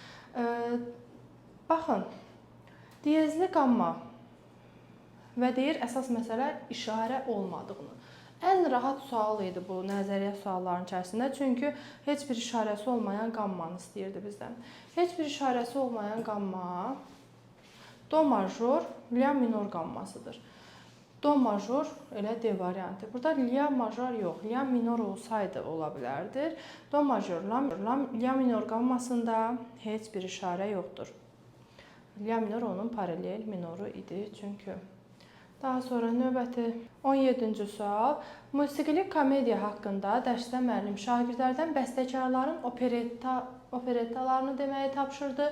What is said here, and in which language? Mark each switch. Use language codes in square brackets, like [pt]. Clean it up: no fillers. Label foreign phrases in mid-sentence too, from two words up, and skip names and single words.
[az] Baxın, diyezli qamma və deyir əsas məsələ işarə olmadığını. Ən rahat sual idi bu nəzəriyyə suallarının içərisində. Çünki heç bir işarəsi olmayan qammanı istəyirdi bizdən. Heç bir işarəsi olmayan qamma do major, la minor qammasıdır. Do major elə D variantı. Burada la major yox, la minor olsaydı ola bilərdir. Do major, la minor qammasında heç bir işarə yoxdur. La minor onun paralel minoru idi çünki. Daha sonra növbəti 17-ci sual. Musiqili komediya haqqında dərsdə müəllim şagirdlərdən bəstəkarların operettalarını deməyi tapşırdı.